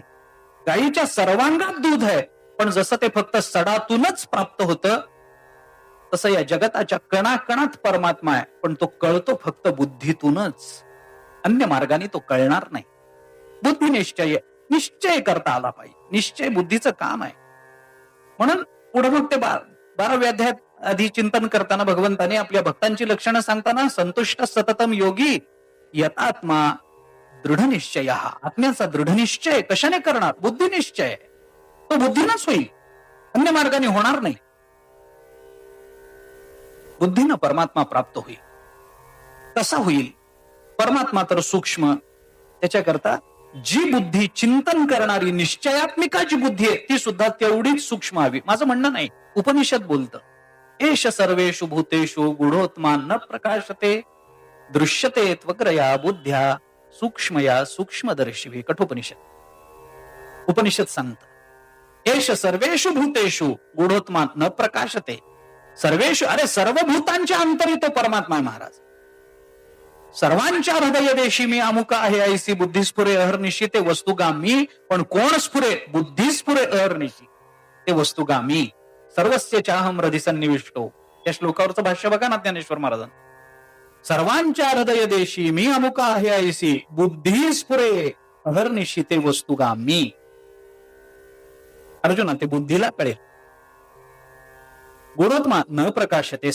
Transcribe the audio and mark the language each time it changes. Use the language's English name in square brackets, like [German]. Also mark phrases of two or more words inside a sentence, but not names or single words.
[Marathi] गायीच्या सर्वांगात दूध आहे, पण जसं ते फक्त सडातूनच प्राप्त होतं, तसं या जगताच्या कणाकणात परमात्मा आहे, पण तो कळतो फक्त बुद्धीतूनच. अन्य मार्गाने तो कळणार नाही. बुद्धी निश्चय करता आला पाहिजे. निश्चय बुद्धीचं काम आहे. म्हणून पुढे मग ते 12व्या अध्यायात आधी चिंतन करताना भगवंताने आपल्या भक्तांची लक्षणं सांगताना, [Sanskrit] संतुष्ट सततम योगी यतात्मा दृढ निश्चय. [Marathi] आत्म्याचा दृढ निश्चय कशाने करणार? बुद्धी निश्चय. तो बुद्धीनच होईल, अन्य मार्गाने होणार नाही. बुद्धीनं परमात्मा प्राप्त होईल. कसा होईल? परमात्मा तर सूक्ष्म, त्याच्याकरता जी बुद्धी चिंतन करणारी निश्चयात्मिका जी बुद्धी आहे ती सुद्धा तेवढीच सूक्ष्म हवी. माझं म्हणणं नाही, उपनिषद बोलतं, [Sanskrit] एष सर्वेषु भूतेषु गूढोत्मा न प्रकाशते दृश्यते त्वग्रया बुद्ध्या सूक्ष्मया सूक्ष्मदर्शिवी. कठोपनिषद. [Marathi] उपनिषद सांगतं, [Sanskrit] एष सर्वेषु भूतेषु गूढोत्मा न प्रकाशते. सर्वेषु, [Marathi] अरे सर्व भूतांच्या अंतरी तो परमात्मा आहे महाराज. सर्वांच्या हृदय देशी मी अमुक आहे ऐसी बुद्धी स्फुरे अहर्निशी. ते वस्तुगामी, पण कोण स्फुरे? बुद्धी स्फुरे अहर्निशी. ते वस्तुगामी. [Sanskrit] सर्वस्य चाहम हृदय सन्निविष्टो. [Marathi] या श्लोकावरचं भाष्य बघा ना ज्ञानेश्वर महाराजांनी. सर्वांच्या हृदय देशी मी अमुक आहे ऐसी बुद्धी स्फुरे अहर्निशी. ते वस्तुगामी. अर्जुना, ते बुद्धीला कळेल. [Sanskrit] गूढोत्मा न प्रकाशते.